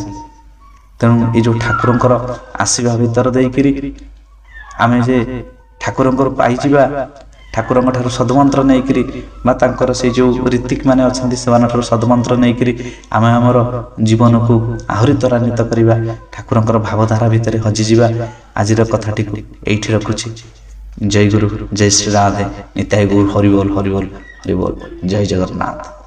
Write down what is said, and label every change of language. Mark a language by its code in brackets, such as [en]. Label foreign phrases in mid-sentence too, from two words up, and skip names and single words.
[or] ତେଣୁ ଏଇ ଯୋଉ ଠାକୁରଙ୍କର ଆସିବା ଭିତରେ ଦେଇକିରି ଆମେ ଯେ ଠାକୁରଙ୍କର ପାଇଯିବା, ଠାକୁରଙ୍କ ଠାରୁ ସଦମନ୍ତ୍ର ନେଇକିରି ବା ତାଙ୍କର ସେଇ ଯୋଉ ଋତିକ ମାନେ ଅଛନ୍ତି ସେମାନଙ୍କ ଠାରୁ ସଦମନ୍ତ୍ର ନେଇକିରି ଆମେ ଆମର ଜୀବନକୁ ଆହୁରି ତ୍ୱରାନ୍ୱିତ କରିବା, ଠାକୁରଙ୍କର ଭାବଧାରା ଭିତରେ ହଜିଯିବା। ଆଜିର କଥାଟିକୁ ଏଇଠି ରଖୁଛି। [hi] जय गुरु, जय श्री राधे, निताय गुरु, हरिबोल हरिबोल हरिबोल, जय जगन्नाथ।